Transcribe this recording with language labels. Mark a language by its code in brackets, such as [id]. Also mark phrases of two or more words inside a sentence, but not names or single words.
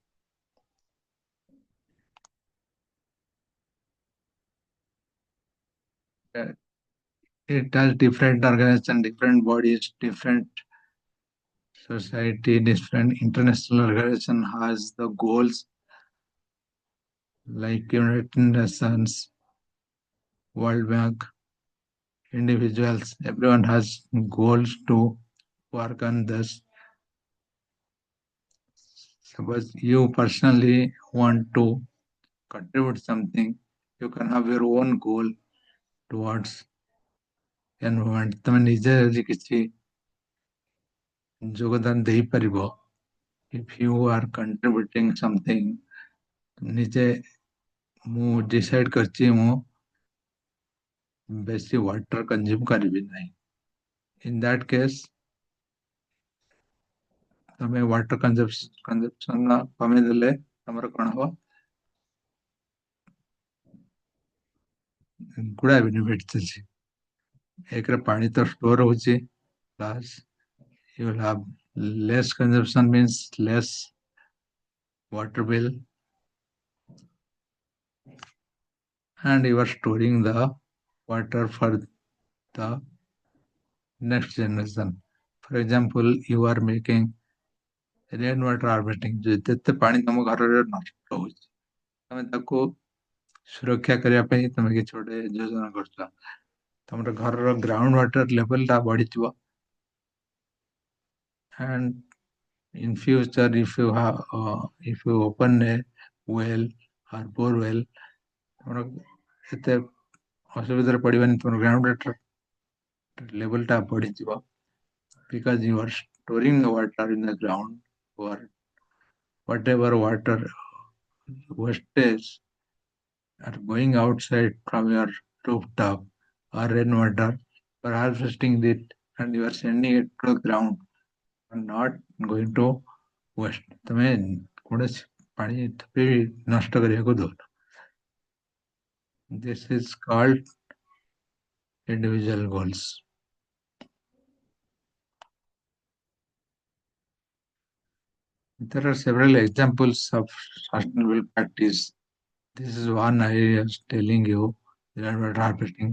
[en] It has different organizations, different bodies, different society, different international organization has the goals like United Nations, World Bank, individuals, everyone has goals to work on this. Suppose you personally want to contribute something, you can have your own goal towards environment. [or] ତମେ ନିଜେ ଯଦି କିଛି ଯୋଗଦାନ ଦେଇପାରିବ, [en] if you are contributing something, [or] ନିଜେ ମୁଁ decide କରିଛି ମୁଁ ବେଶୀ [en] water consume [or] କରିବି ନାହିଁ। [en] In that case, [or] ତମେ [en] water consumption [or] କମେଇ ଦେଲେ ତମର କଣ ହବ? ଗୁଡାଏ ବେନିଫିଟ୍ସ ଅଛି। ଏକରେ ପାଣି ତ ଷ୍ଟୋର ହଉଛି, ପ୍ଲସ୍ [en] you will have less consumption means less water bill, and you are storing the water for the next generation. For example, you are making rain water harvesting. [or] ଯେତେ ପାଣି ତମ ଘରରେ ନଷ୍ଟ ହଉଛି ତମେ ତାକୁ ସୁରକ୍ଷା କରିବା ପାଇଁ ତମେ କିଛି ଗୋଟେ ଯୋଜନା କରୁଛ, ତମର ଘରର [en] ground water level [or] ଟା ବଢିଥିବ, [en] and in future if you open a well or bore well, [or] ତମର ଏତେ ଅସୁବିଧାରେ ପଡିବାନି, ତମର [en] ground water level [or] ଟା ବଢିଯିବ, [en] because you are storing the water in the ground, or whatever water wastage are going outside from your rooftop or rainwater, you are harvesting it and you are sending it to the ground, and not going to waste. [or] ତମେ କୌଣସି ପାଣି ବି ନଷ୍ଟ କରିବାକୁ ଦଉନ। [en] This is called individual goals. There are several examples of sustainable practice. This is one I was telling you, rainwater harvesting.